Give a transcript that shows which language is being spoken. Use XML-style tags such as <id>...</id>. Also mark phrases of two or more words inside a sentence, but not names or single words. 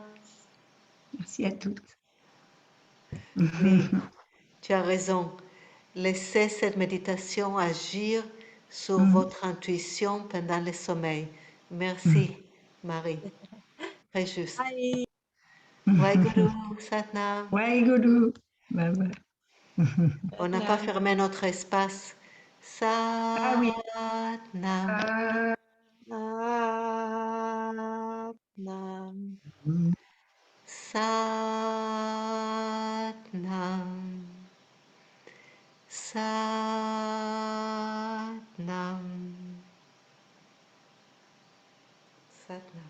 <fr>Merci à toutes. Oui, tu as raison. Laissez cette méditation agir sur votre intuition pendant le sommeil. Merci, Marie. Très juste. Bye. Waheguru, Satnam. Waheguru. Bye bye. On n'a pas fermé notre espace. Ah oui. Satnam. Ah. Satnam. Satnam. Satnam. Satnam.</fr>